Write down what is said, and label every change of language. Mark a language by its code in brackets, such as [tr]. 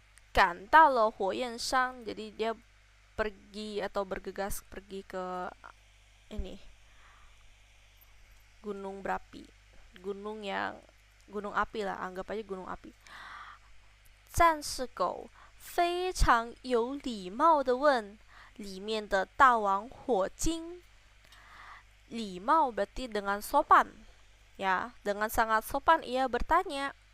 [id] Kan lo Huoyanshan, jadi dia pergi atau bergegas pergi ke ini gunung berapi, gunung api lah, anggap aja gunung api. [zh] 战士狗非常有礼貌地问里面的大王火精。 [id] 礼貌 berarti dengan sopan, ya, dengan sangat sopan ia bertanya.